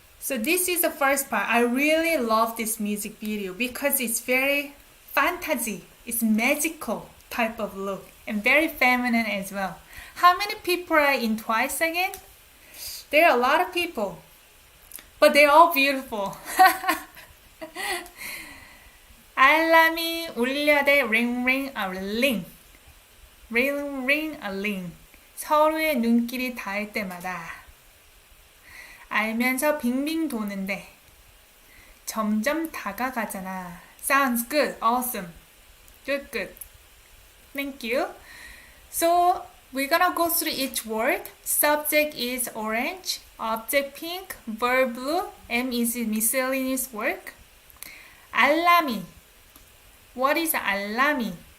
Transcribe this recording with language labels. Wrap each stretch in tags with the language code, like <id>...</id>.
<en>So this is the first part. I really love this music video because it's very fantasy, it's magical type of look and very feminine as well. How many people are in Twice again? There are a lot of people, but they're all beautiful.</en> <ko>알람이 울려대</ko> <en>ring ring a ling. ring ring a ling.</en> <ko>서로의 눈길이 닿을 때마다 알면서 빙빙 도는데 점점 다가가잖아.</ko> <en>Sounds good. Awesome. Good. Thank you. So we're gonna go through each word. Subject is orange, object pink, verb blue, M is miscellaneous work. 알람이. What is 알람이?</en>